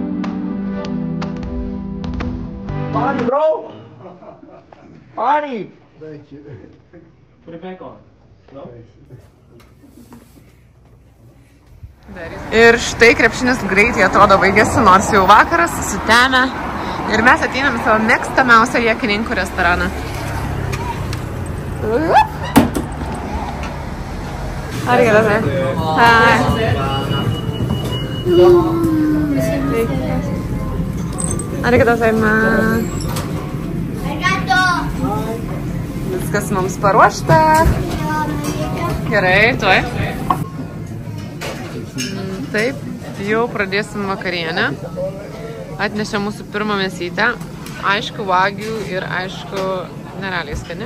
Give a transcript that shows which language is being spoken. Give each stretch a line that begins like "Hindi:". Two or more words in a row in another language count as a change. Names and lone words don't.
English: Party, bro! Party! Thank you. Put it back on. No?
Lithuanian: Ir štai krepšinis greitai atrodo baigėsi, nors jau vakaras susitemę. Ir mes ateinam į savo mėgstamiausią Jakininkų restoraną.
Japanese: ありがとう. ありがとうございます.
Lithuanian: Viskas mums paruošta. Gerai, tuoj. Taip, jau pradėsim vakarienę. Atnešė mūsų pirmą mėsytę. Aišku, vagių ir aišku, nerealiai skani.